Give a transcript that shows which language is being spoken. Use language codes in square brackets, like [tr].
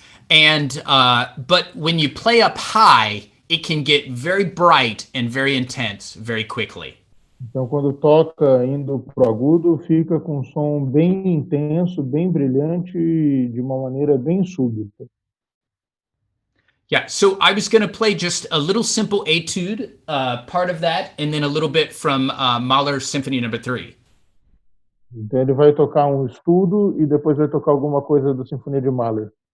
[en] And but when you play up high, it can get very bright and very intense very quickly. [pt] Então, quando toca indo pro agudo, fica com um som bem intenso, bem brilhante e de uma maneira bem súbita. [en] Yeah, so I was going to play just a little simple etude, part of that, and then a little bit from Mahler Symphony Number 3. [pt] Então, ele vai tocar um estudo e depois vai tocar alguma coisa da Sinfonia de Mahler.